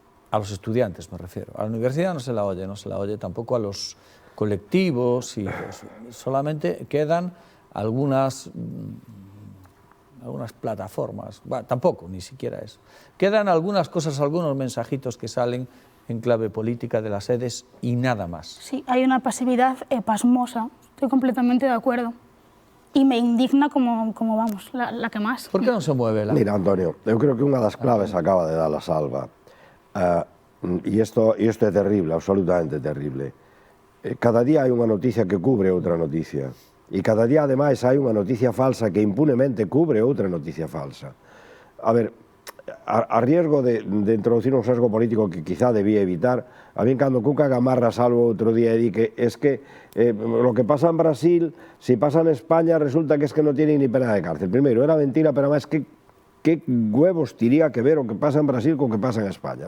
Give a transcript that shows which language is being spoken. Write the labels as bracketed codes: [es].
[es] A los estudiantes me refiero. A la universidad no se la oye tampoco a los colectivos y pues, solamente quedan algunas plataformas, bueno, tampoco, ni siquiera eso. Quedan algunas cosas, algunos mensajitos que salen en clave política de las sedes y nada más. Sí, hay una pasividad pasmosa, estoy completamente de acuerdo. Y me indigna como vamos, la que más. Por qué non se mueve la... [gl] Mira, Antonio, eu creo que unha das claves acaba de dar a Salva. E isto é terrible, absolutamente terrible. Cada día hai unha noticia que cubre outra noticia. E cada día, ademais, hai unha noticia falsa que impunemente cubre outra noticia falsa. [es] A ver, a riesgo de introducir un sesgo político que quizá debía evitar, a mí [gl] cando Cuca Gamarra Salvo outro día e di [es] que es que lo que pasa en Brasil, si pasa en España, resulta que es que no tienen ni pena de cárcel. [gl] Primeiro, era mentira, pero además, [es] ¿qué huevos [gl] tiría que ver o que pasa en Brasil con o que pasa en España?